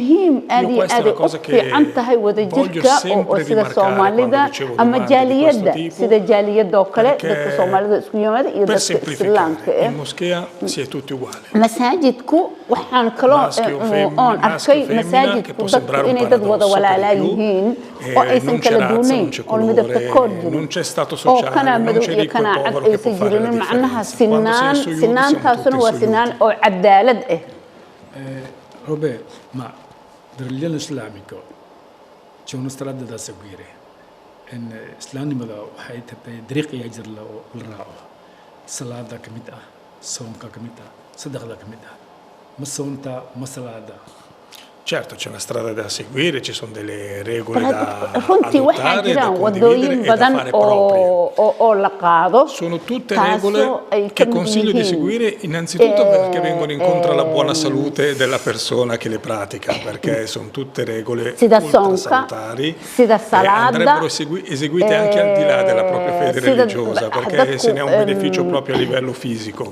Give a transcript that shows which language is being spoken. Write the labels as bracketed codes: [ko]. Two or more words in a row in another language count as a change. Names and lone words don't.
[it] Io questa è una cosa che voglio sempre rimarcare quando ricevo domande di questo tipo, perché per semplificare in moschea si è tutti uguali, maschio o femmina, che può sembrare un paradosso per più, non c'è razza, non c'è colore, non c'è stato sociale, non c'è ricco e povero che può fare la differenza. Quando sei su Yu siamo tutti su Yu. Robert, ma la religione islamica c'è una strada da seguire. [so] Islaamnimada waxay tahay dariiq ayaa jir la raaco. Salaada ka mid ah, soonka ka mid ah, sadaqada ka mid ah. Ma soonta, ma salaada. [it] Certo, c'è una strada da seguire, ci sono delle regole da adottare, da condividere e da fare proprie. Sono tutte regole che consiglio di seguire innanzitutto perché vengono incontro alla buona salute della persona che le pratica, perché sono tutte regole ultrasalutari e andrebbero eseguite anche al di là della propria fede religiosa, perché se ne ha un beneficio proprio a livello fisico.